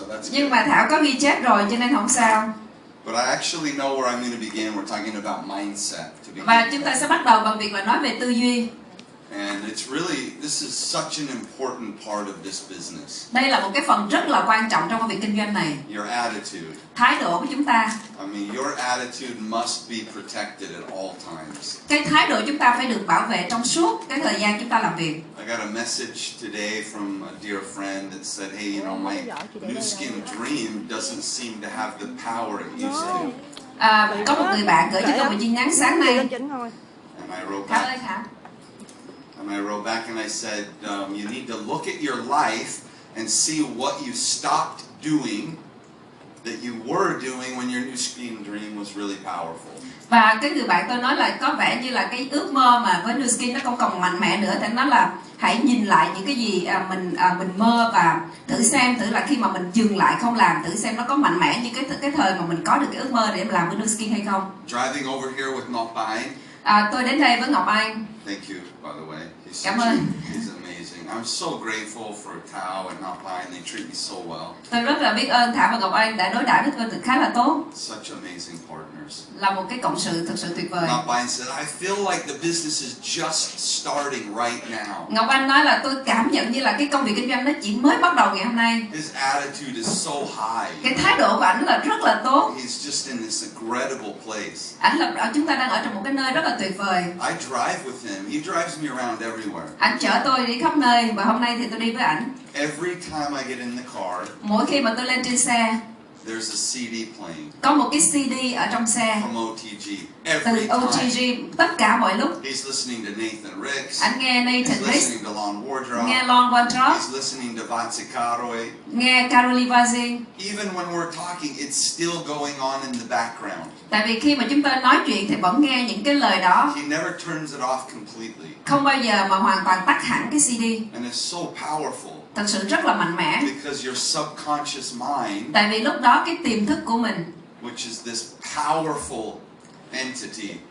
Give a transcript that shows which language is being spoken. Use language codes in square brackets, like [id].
[vi] Nhưng mà Thảo có ghi chép rồi cho nên không sao. [en] But I actually know where I'm going to begin. We're talking about mindset to begin. [vi] Và chúng ta sẽ bắt đầu bằng việc là nói về tư duy. [en] And it's really, this is such an important part of this business. [vi] Đây là một cái phần rất là quan trọng trong công việc kinh doanh này. [en] Your attitude. [vi] Thái độ của chúng ta. [en] I mean, your attitude must be protected at all times. [vi] Cái thái độ chúng ta phải được bảo vệ trong suốt cái thời gian chúng ta làm việc. [en] I got a message today from a dear friend that said, hey, you know, my Nu Skin dream doesn't seem to have the power it used to. [vi] Có một người bạn gửi cho tôi một tin nhắn sáng nay. [en] And I wrote back. And I wrote back and I said, you need to look at your life and see what you stopped doing that you were doing when your Nu Skin dream was really powerful. [vi] Và cái người bạn tôi nói là có vẻ như là cái ước mơ mà với Nu Skin nó không còn mạnh mẽ nữa, thì nó là hãy nhìn lại những cái gì mình mơ và thử xem thử là khi mà mình dừng lại không làm, thử xem nó có mạnh mẽ như cái thời mà mình có được cái ước mơ để làm với Nu Skin hay không. [en] Driving over here with Ngọc Anh. [vi] Tôi đến đây với Ngọc Anh. [en] Thank you, by the way. [vi] Cảm ơn. [en] He's amazing. I'm so grateful for Thao and Ngọc Anh. They treat me so well. [vi] Tôi rất là biết ơn Thảo và Ngọc Anh đã đối đãi với tôi khá là tốt. [en] Such amazing partners. [vi] Là một cái cộng sự thực sự tuyệt vời. [en] Ngọc Anh said, I feel like the business is just starting right now. [vi] Ngọc Anh nói là tôi cảm nhận như là cái công việc kinh doanh nó chỉ mới bắt đầu ngày hôm nay. [en] His attitude is so high. [vi] Cái thái độ của ảnh là rất là tốt. [en] He's just in this incredible place. [vi] Ảnh là chúng ta đang ở trong một cái nơi rất là tuyệt vời. [en] I drive with him. He drives me around everywhere. [vi] Ảnh chở tôi đi khắp nơi và hôm nay thì tôi đi với ảnh. [en] Every time I get in the car, [vi] mỗi khi mà tôi lên trên xe, [en] there's a CD playing. [vi] Có một cái CD ở trong xe. [en] From OTG. [vi] Từ OTG tất cả mọi lúc. [en] He's listening to Nathan Ricks. [vi] Anh nghe Nathan Ricks. [en] He's listening to Lon Wardrop. [vi] Nghe Lon Wardrop. [en] He's listening to Vatsy Karoi. [vi] Nghe Karoli Vazin. [en] Even when we're talking, it's still going on in the background. [vi] Tại vì khi mà chúng ta nói chuyện thì vẫn nghe những cái lời đó. [en] He never turns it off completely. [vi] Không bao giờ mà hoàn toàn tắt hẳn cái CD. [en] And it's so powerful. [vi] Thật sự rất là mạnh mẽ. [en] Because your subconscious mind, [vi] tại vì lúc đó cái tiềm thức của mình, [en] which is this powerful entity,